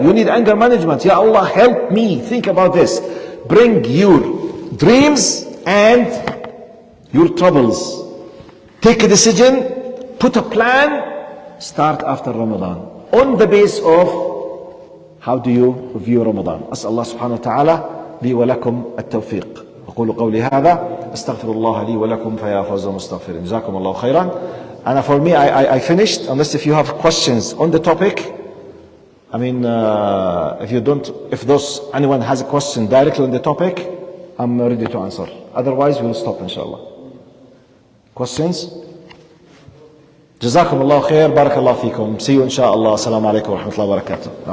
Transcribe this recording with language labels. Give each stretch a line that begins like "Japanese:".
English: You need anger management. Ya Allah, help me. Think about this. Bring your dreams and your troubles. Take a decision. Put a plan. Start after Ramadan. On the base of how do you view Ramadan.
Arabic: أسأل الله سبحانه وتعالى لي ولكم التوفيق. أقول قولي هذا أستغفر الله لي ولكم فيا فوز المستغفرين. جزاكم الله خيرا.
English: And for me, I finished. Unless if you have questions on the topic. I mean, if anyone has a question directly on the topic, I'm ready to answer. Otherwise, we'll stop inshallah. Questions?
Arabic: جزاكم الله خير. بارك الله فيكم.
English: See you inshallah.
Arabic: السلام عليكم ورحمة الله وبركاته.